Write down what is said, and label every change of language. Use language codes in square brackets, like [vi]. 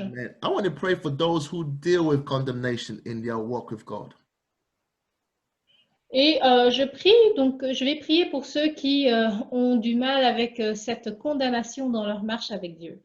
[en] Amen. I want to pray for those who deal with condemnation in their walk with God. [fr] Et je prie, donc je vais prier pour ceux qui ont du mal avec cette condamnation dans leur marche avec Dieu.